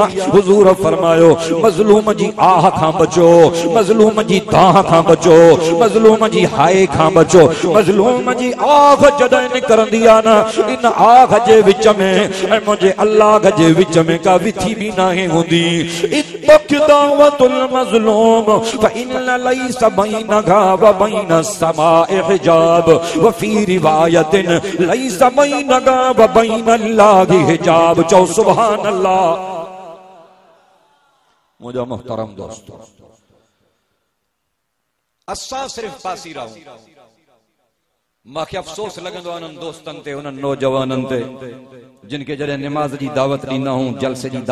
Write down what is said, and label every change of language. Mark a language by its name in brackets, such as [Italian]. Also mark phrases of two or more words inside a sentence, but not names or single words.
[Sindhi] हुजूर फरमायो मज़लूम जी आह खां बचो, मज़लूम जी दाह खां बचो, मज़लूम जी हाय खां बचो। मज़लूम जी आह जॾहिं निकरंदी आ न, इन आह जे विच में ऐं मुंहिंजे अल्लाह जे विच में का विथी भी नाहे हूंदी। [Arabic] اتق دعوة المظلوم فإن ليس بينها وبين السماء حجاب وفي رواية ليس بينها وبين الله حجاب. [Sindhi] चओ [Arabic] سبحان الله. [Sindhi] मुझा [Urdu] محترم دوستوں, [Sindhi] असा सिर्फ पासी रहूं। मांखे अफ़सोस लगंदो आहे उन्हनि दोस्तनि ते, उन्हनि नौजवाननि ते जिन खे जॾहिं निमाज़ जी दावत ॾींदा हूं, जलसे जी